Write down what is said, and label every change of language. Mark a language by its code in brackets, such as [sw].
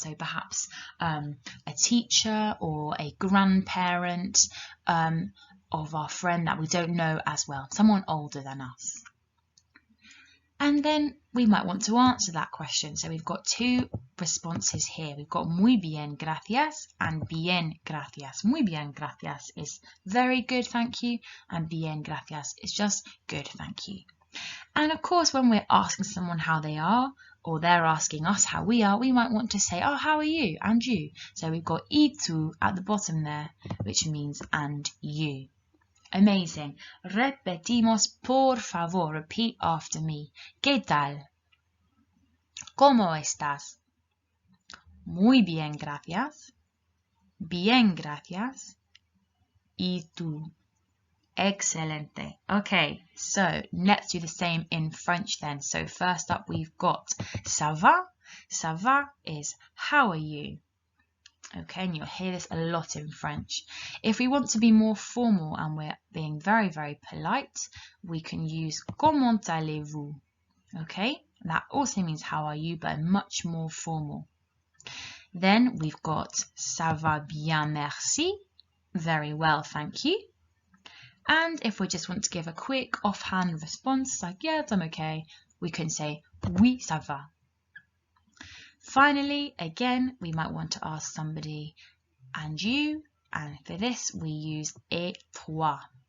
[en] So perhaps a teacher or a grandparent of our friend that we don't know as well, someone older than us. And then we might want to answer that question. So we've got two responses here. We've got [es] muy bien, gracias, [en] and [es] bien, gracias. Muy bien, gracias [en] is very good, thank you, and [es] bien, gracias [en] is just good, thank you. And of course, when we're asking someone how they are, or they're asking us how we are, we might want to say, oh, how are you? And you. So we've got [es] y tú [en] at the bottom there, which means and you. Amazing. [es] Repetimos, por favor. [en] Repeat after me. [es] ¿Qué tal? ¿Cómo estás? Muy bien, gracias. Bien, gracias. ¿Y tú? Excelente. [en] Okay, so let's do the same in French then. So first up we've got [fr] ça va. Ça va [en] is how are you? Okay, and you'll hear this a lot in French. If we want to be more formal and we're being very, very polite, we can use [fr] comment allez-vous? [en] Okay, that also means how are you, but much more formal. Then we've got [fr] ça va bien, merci. [en] Very well, thank you. And if we just want to give a quick offhand response, like, yeah, I'm okay, we can say [fr] oui, ça va. [en] Finally, again, we might want to ask somebody, and you, and for this we use [fr] et toi.